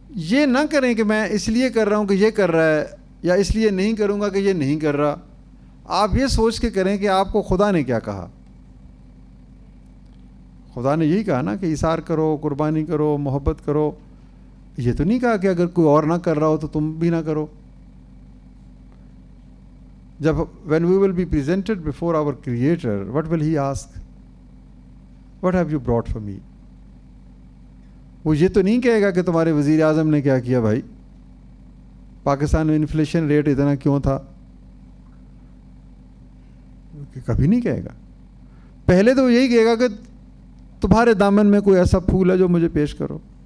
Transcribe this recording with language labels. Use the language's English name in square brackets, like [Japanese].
[Urdu] یہ نہ کریں کہ میں اس لیے کر رہا ہوں کہ یہ کر رہا ہے، یا اس لیے نہیں کروں گا کہ یہ نہیں کر رہا. آپ یہ سوچ کے کریں کہ آپ کو خدا نے کیا کہا. خدا نے یہی کہا نا کہ ایثار کرو، قربانی کرو، محبت کرو. یہ تو نہیں کہا کہ اگر کوئی اور نہ کر رہا ہو تو تم بھی نہ کرو. جب [English] when we will be presented before our Creator, what will He ask? What have you brought for me? [Urdu] وہ یہ تو نہیں کہے گا کہ تمہارے وزیر اعظم نے کیا کیا بھائی، پاکستان میں انفلیشن ریٹ اتنا کیوں تھا. کبھی نہیں کہے گا. پہلے تو یہی کہے گا کہ تمہارے دامن میں کوئی ایسا پھول ہے جو مجھے پیش کرو.